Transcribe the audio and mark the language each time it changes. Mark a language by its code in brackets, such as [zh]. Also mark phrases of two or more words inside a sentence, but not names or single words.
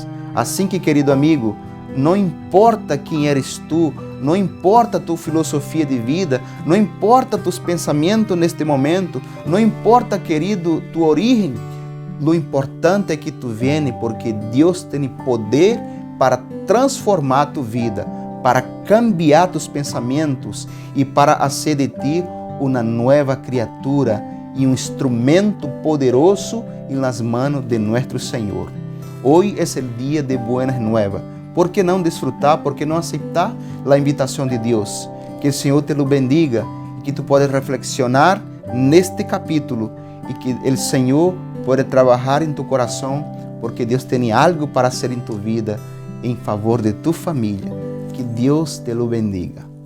[pt] Assim que, querido amigo, não importa quem [es] eres tu, [pt] não importa tu filosofia de vida, não importa tus pensamentos neste momento, não importa, querido, tu origem, o importante é que [es] tu vienes [pt] porque Deus tem poder para transformar tu vida, para [es] cambiar tus [pt] pensamentos e para fazer de ti uma nova criatura e um instrumento poderoso nas mãos de nosso Senhor. Hoje é o dia de [es] buenas nuevas. [pt] ¿Por que não desfrutar? ¿Por que não aceitar a invitação de Deus? Que o Senhor [es] te lo bendiga [pt] e que [es] tu puedas reflexionar [pt] neste capítulo e que o Senhor pueda trabalhar em tu coração, porque Deus tem algo para hacer em tu vida em favor de tu família. Que Deus [es] te lo bendiga.